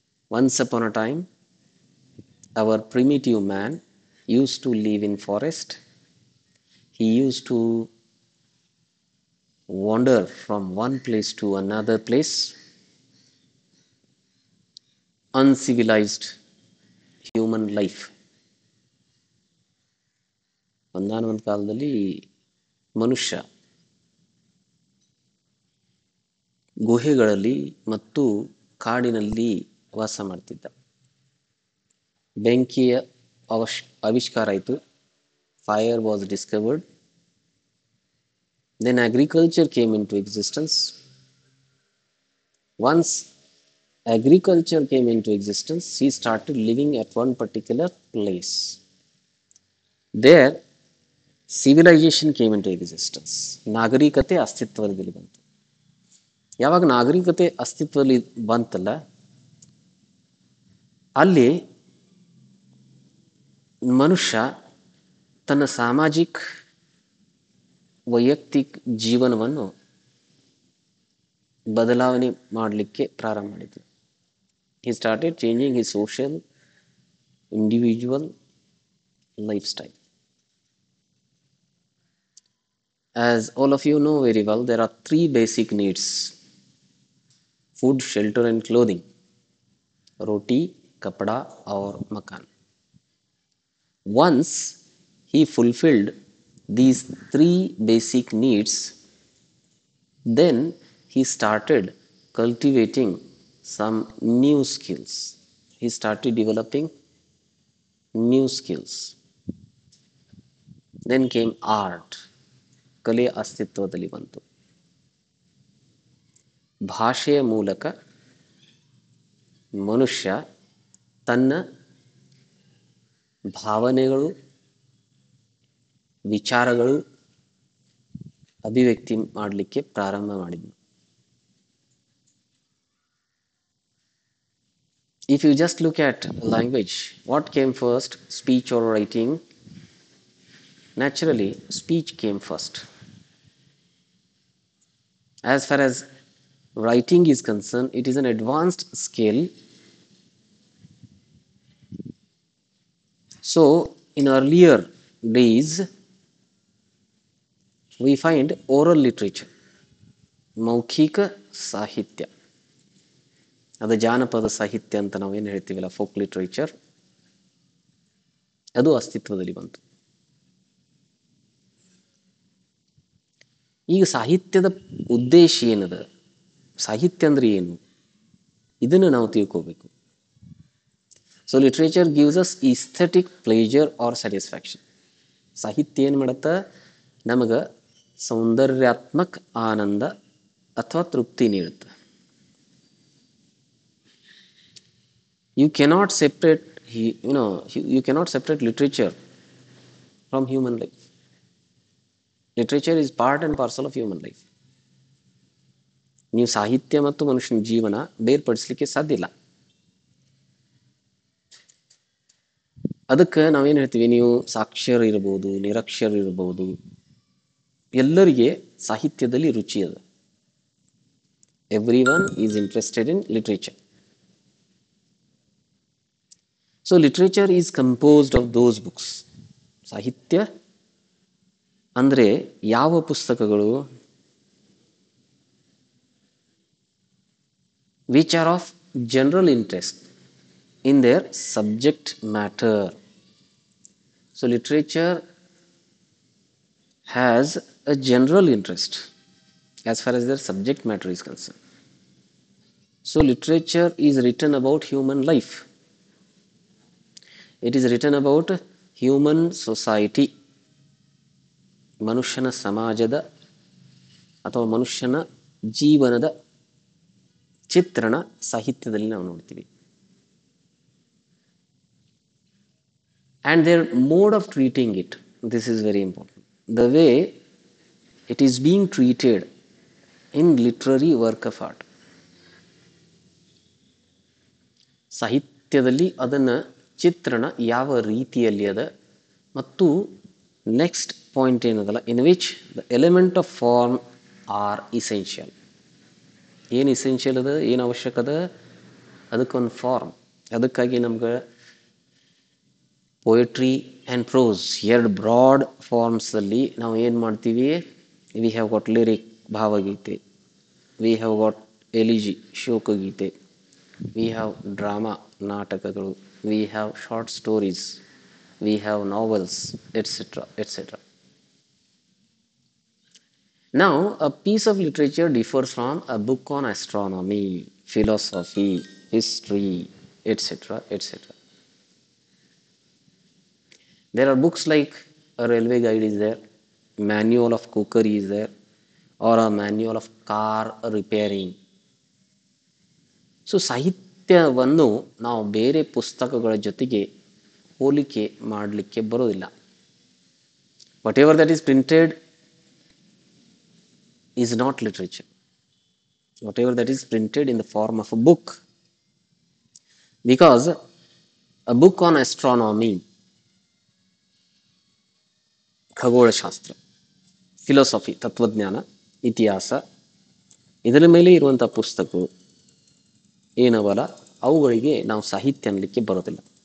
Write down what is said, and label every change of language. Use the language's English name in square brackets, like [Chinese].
[English] Once upon a time, our primitive man used to live in forest. He used to wander from one place to another place. Uncivilized human life. [Kannada] ಒಂದಾನೊಂದು ಕಾಲದಲ್ಲಿ ಮನುಷ್ಯ ಗುಹೆಗಳಲ್ಲಿ ಮತ್ತು ಕಾಡಿನಲ್ಲಿ ವಾಸ ಮಾಡ್ತಿದ್ದ. ಬೆಂಕಿಯ ಆವಿಷ್ಕಾರ ಆಯಿತು. [English] Fire was discovered. Then agriculture came into existence. Once agriculture came into existence, he started living at one particular place. There, civilization came into existence. ನಾಗರಿಕತೆ ಅಸ್ತಿತ್ವದಲ್ಲಿ ಬಂತು. ಯಾವಾಗ ನಾಗರಿಕತೆ ಅಸ್ತಿತ್ವದಲ್ಲಿ ಬಂತಲ್ಲ, ಅಲ್ಲಿ ಮನುಷ್ಯ ತನ್ನ ಸಾಮಾಜಿಕ ವೈಯಕ್ತಿಕ ಜೀವನವನ್ನು ಬದಲಾವಣೆ ಮಾಡಲಿಕ್ಕೆ ಪ್ರಾರಂಭ ಮಾಡಿದ್ರು. He started changing his social, individual lifestyle. As all of you know very well, there are three basic needs: food, shelter, and clothing. Roti, kapda, or makan. Once he fulfilled these three basic needs, then he started cultivating some new skills. He started developing new skills. Then came art. [Kannada] ಕಲೆ ಅಸ್ತಿತ್ವದಲ್ಲಿ ಬಂತು. ಭಾಷೆಯ ಮೂಲಕ ಮನುಷ್ಯ ತನ್ನ ಭಾವನೆಗಳು, ವಿಚಾರಗಳು ಅಭಿವ್ಯಕ್ತಿ ಮಾಡಲಿಕ್ಕೆ ಪ್ರಾರಂಭ ಮಾಡಿದ್ನು. [English] If you just look at language, what came first, speech or writing? Naturally, speech came first. As far as writing is concerned, it is an advanced skill. So, in earlier days, we find oral literature, [Kannada] ಮೌಖಿಕ ಸಾಹಿತ್ಯ, ಅದು ಜಾನಪದ ಸಾಹಿತ್ಯ ಅಂತ ನಾವೇನು ಹೇಳ್ತೀವಲ್ಲ, folk literature, ಅದು ಅಸ್ತಿತ್ವದಲ್ಲಿ ಬಂತು. ಈಗ ಸಾಹಿತ್ಯದ ಉದ್ದೇಶ ಏನದ, ಸಾಹಿತ್ಯ ಅಂದ್ರೆ ಏನು, ಇದನ್ನು ನಾವು ತಿಳ್ಕೋಬೇಕು. [English] So literature gives us aesthetic pleasure or satisfaction. [Kannada] ಸಾಹಿತ್ಯ ಏನು ಮಾಡತ್ತ, ನಮಗೆ ಸೌಂದರ್ಯಾತ್ಮಕ ಆನಂದ ಅಥವಾ ತೃಪ್ತಿ ನೀಡುತ್ತೆ. [English] You cannot separate, you cannot separate literature from human life. Literature is part and parcel of human life. [Kannada] ನೀವು ಸಾಹಿತ್ಯ ಮತ್ತು ಮನುಷ್ಯನ ಜೀವನ ಬೇರ್ಪಡಿಸಲಿಕ್ಕೆ ಸಾಧ್ಯ ಇಲ್ಲ. ಅದಕ್ಕೆ ನಾವೇನು ಹೇಳ್ತೀವಿ, ನೀವು ಸಾಕ್ಷರ ಇರಬಹುದು, ನಿರಕ್ಷರ ಇರಬಹುದು, ಎಲ್ಲರಿಗೆ ಸಾಹಿತ್ಯದಲ್ಲಿ ರುಚಿ ಅದ. [English] Everyone is interested in literature. So literature is composed of those books. [Kannada] ಸಾಹಿತ್ಯ ಅಂದ್ರೆ ಯಾವ ಪುಸ್ತಕಗಳು, [English] which are of general interest in their subject matter. So literature has a general interest as far as their subject matter is concerned. So literature is written about human life. It is written about human society. [Kannada] ಮನುಷ್ಯನ ಸಮಾಜದ ಅಥವಾ ಮನುಷ್ಯನ ಜೀವನದ ಚಿತ್ರಣ ಸಾಹಿತ್ಯದಲ್ಲಿ ನಾವು ನೋಡ್ತೀವಿ. [English] And their mode of treating it, this is very important. The way it is being treated in literary work of art. [Kannada] ಸಾಹಿತ್ಯದಲ್ಲಿ ಅದನ್ನ ಚಿತ್ರಣ ಯಾವ ರೀತಿಯಲ್ಲಿ ಅದ, ಮತ್ತು ನೆಕ್ಸ್ಟ್ ಪಾಯಿಂಟ್ ಏನದಲ್ಲ, [English] In which the element of form are essential. [Kannada] ಏನು essential ಅದ, ಏನು ಅವಶ್ಯಕ ಅದ, ಅದಕ್ಕೊಂದು ಫಾರ್ಮ್. ಅದಕ್ಕಾಗಿ ನಮ್ಗೆ [English] poetry and prose ಎರಡು broad ಫಾರ್ಮ್ಸಲ್ಲಿ [Kannada] ನಾವು ಏನು ಮಾಡ್ತೀವಿ, [English] We have got lyric ಭಾವಗೀತೆ, we have got elegy ಶೋಕಗೀತೆ, we have drama ನಾಟಕಗಳು, we have short stories, we have novels, etc., etc. Now, a piece of literature differs from a book on astronomy, philosophy, history, etc., etc. There are books like a railway guide is there, manual of cookery is there, or a manual of car repairing. [Kannada] So, ಸಾಹಿತ್ಯವನ್ನು ನಾವು ಬೇರೆ ಪುಸ್ತಕಗಳ ಜೊತೆಗೆ ಹೋಲಿಕೆ ಮಾಡಲಿಕ್ಕೆ ಬರೋದಿಲ್ಲ. [English] Whatever that is printed is not literature. Whatever that is printed in the form of a book, because a book on astronomy, ಖಗೋಳಶಾಸ್ತ್ರ, philosophy, ತತ್ವಜ್ಞಾನ, [Kannada] ಇತಿಹಾಸ, ಇದರ ಮೇಲೆ ಇರುವಂಥ ಪುಸ್ತಕಗಳು ಏನವಲ್ಲ, ಅವುಗಳಿಗೆ ನಾವು ಸಾಹಿತ್ಯ ಅನ್ನಲಿಕ್ಕೆ ಬರೋದಿಲ್ಲ.